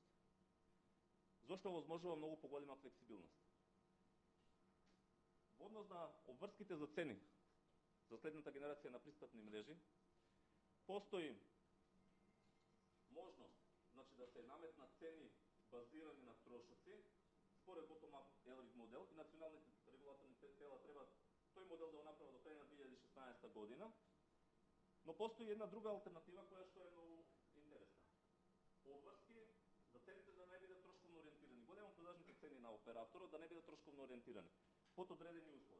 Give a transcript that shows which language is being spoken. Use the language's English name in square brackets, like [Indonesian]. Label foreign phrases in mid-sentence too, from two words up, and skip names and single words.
[Macedonian] Зошто овозможува многу поголема флексибилност? Во однос на обврските за цени за следната генерација на пристапни мрежи, постои можност, значи да се наметнат цени базирани на трошоци според bottom-up ELRIC модел и националните регулаторни тела треба тој модел да го направат до крај на 2016 година, но постои една друга алтернатива која што е многу интересна. Обврски за цените да не бидат трошковно ориентирани. Големо продажните цени на операторот да не бидат трошковно ориентирани под одредени услови.